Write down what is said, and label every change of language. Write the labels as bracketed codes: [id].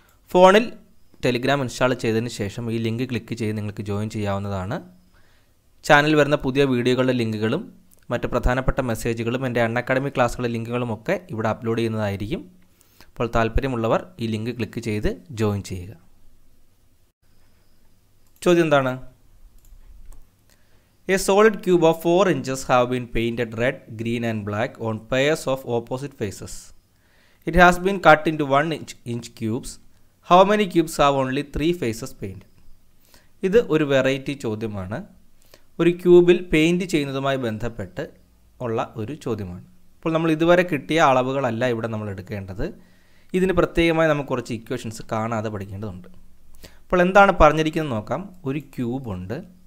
[ml] ഫോണിൽ Telegram install ചെയ്തതിന് ശേഷം ഈ ലിങ്ക് ക്ലിക്ക് ചെയ്ത് നിങ്ങൾക്ക് ജോയിൻ ചെയ്യാവുന്നതാണ്. ചാനലിൽ വരുന്ന പുതിയ വീഡിയോകളുടെ ലിങ്കുകളും മറ്റ് പ്രധാനപ്പെട്ട മെസ്സേജുകളും എൻ്റെ അൺഅക്കാഡമിക് ക്ലാസ്സുകളുടെ ലിങ്കുകളും ഒക്കെ ഇവിടെ അപ്ലോഡ് ചെയ്യുന്നതായിരിക്കും. അപ്പോൾ താല്പര്യമുള്ളവർ ഈ ലിങ്ക് ക്ലിക്ക് ചെയ്ത് ജോയിൻ ചെയ്യുക. ചോദ്യം എന്താണ്? [en] A solid cube of 4 inches have been painted red, green and black on pairs of opposite faces. It has been cut into 1-inch cubes. How many cubes have only 3 faces painted? [ml] ഇത് ഒരു variety ചോദ്യമാണ്. ഒരു ക്യൂബിൽ paint ചെയ്യുന്നതുമായി ബന്ധപ്പെട്ട് ഉള്ള ഒരു ചോദ്യമാണ്. അപ്പോൾ നമ്മൾ ഇതുവരെ കിട്ടിയ അളവുകളല്ല ഇവിടെ നമ്മൾ എടുക്കേണ്ടത്. ഇതിന് പ്രത്യേകമായി നമുക്ക് കുറച്ച് ഇക്വേഷൻസ് കാണാതെ പഠിക്കേണ്ടതുണ്ട്. അപ്പോൾ എന്താണ് പറഞ്ഞിരിക്കുന്നത് നോക്കാം. ഒരു ക്യൂബുണ്ട്.